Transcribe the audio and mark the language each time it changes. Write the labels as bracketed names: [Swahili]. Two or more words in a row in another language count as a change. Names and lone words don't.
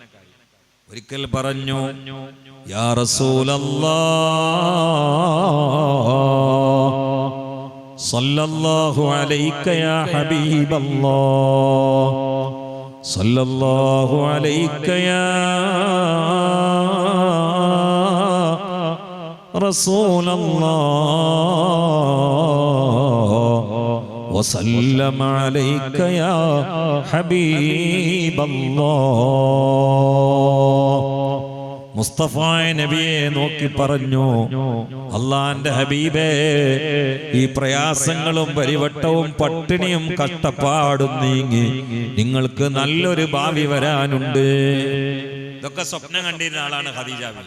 [Malayalam] ഒരിക്കൽ പറഞ്ഞു, [Arabic] يا رسول الله صلى الله عليك يا حبيب الله صلى الله عليك يا رسول الله وسلم عليك يا حبيب الله [Malayalam] മുസ്തഫ നബിയെ നോക്കി പറഞ്ഞു, അള്ളാന്റെ ഹബീബേ, ഈ പ്രയാസങ്ങളും പരിവട്ടവും പട്ടിണിയും കഷ്ടപ്പാടും നീങ്ങി നിങ്ങൾക്ക് നല്ലൊരു ഭാവി വരാനുണ്ട്. ഇതൊക്കെ സ്വപ്നം കണ്ടിരുന്ന ആളാണ് ഖദീജ ബീവി.